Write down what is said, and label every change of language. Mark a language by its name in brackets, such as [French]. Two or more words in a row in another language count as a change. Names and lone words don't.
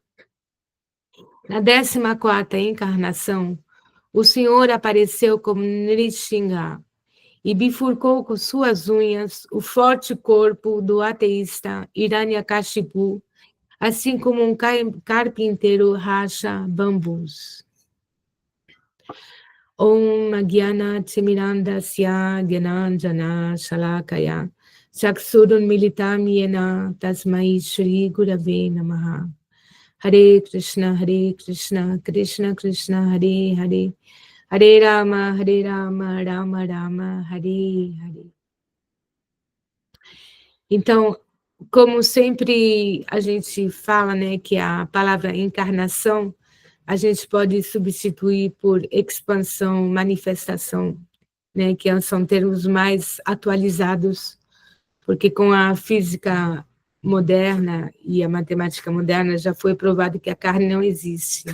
[Portuguese] Na 14ª encarnação, o Senhor apareceu como Nrisingha e bifurcou com suas unhas o forte corpo do ateísta Hiranyakashipu, assim como um carpinteiro racha bambus. [Sanskrit] ॐ ज्ञान तिमिरान्दस्य ज्ञानाञ्जन शलाकया चक्षुरुन् मीलितम् येन तस्मै श्री गुरवे नमः. हरे कृष्ण, कृष्ण कृष्ण, हरे हरे, हरे राम, राम राम, हरे हरे, Hare Rama, Rama Rama, Hare Hare. [Portuguese] Então, como sempre a gente fala, né, que a palavra encarnação a gente pode substituir por expansão, manifestação, né, que são termos mais atualizados, porque com a física moderna e a matemática moderna já foi provado que a carne não existe.